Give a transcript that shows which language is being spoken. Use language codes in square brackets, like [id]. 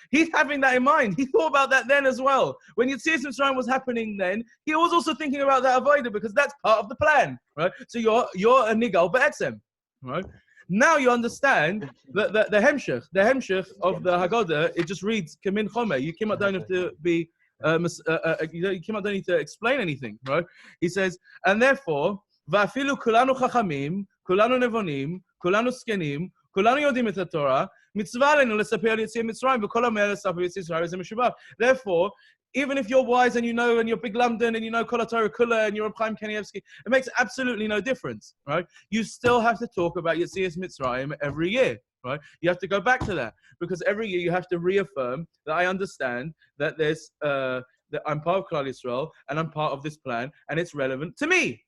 [en] He's having that in mind. He thought about that then as well. When Yetzias Mitzrayim was happening then, he was also thinking about that avodah because that's part of the plan, right? So you're a nigal be'etzem, right? Now you understand that the hemshech of the Haggadah, it just reads Kamin Chomer. You cannot don't have to be You don't need to explain anything, right? He says, and therefore, [he] ואפילו כולנו חכמים, כולנו נבונים, כולנו זקנים, כולנו יודעים את התורה, מצווה עלינו לספר על יציאת מצרים, וכל המאה לספר יציאת מצרים זה משובח. [en] Therefore, even if you're wise and you know, and you're big London, and you know Kol HaTorah Kula, and you're a Chaim Kanievsky, it makes absolutely no difference, right? You still have to talk about Yetzias Mitzrayim every year, right? You have to go back to that, because every year you have to reaffirm that I understand that there's, that I'm part of Klal Yisrael, and I'm part of this plan, and it's relevant to me.